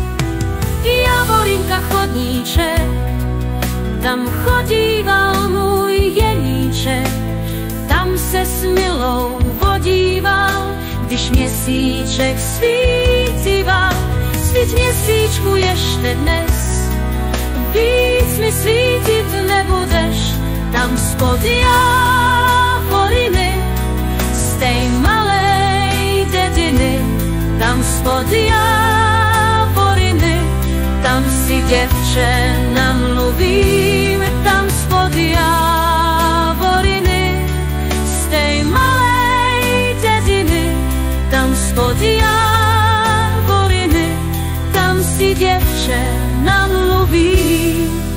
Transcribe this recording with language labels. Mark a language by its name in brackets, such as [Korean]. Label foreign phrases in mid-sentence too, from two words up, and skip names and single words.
[Czech] Javorinka chodníček, tam chodíval můj jeníček, tam se s milou vodíval, když měsíček svítival. Svít měsíčku ještě dnes, víc mi svítit nebudeš. [Slovak] Tam spod javoriny, z tej malej dediny, tam spod javoriny, [Czech] tam si děvče namluvím. [Slovak] Tam spod javoriny, z tej malej dediny, tam spod javoriny, [Czech] tam si děvče namluvím.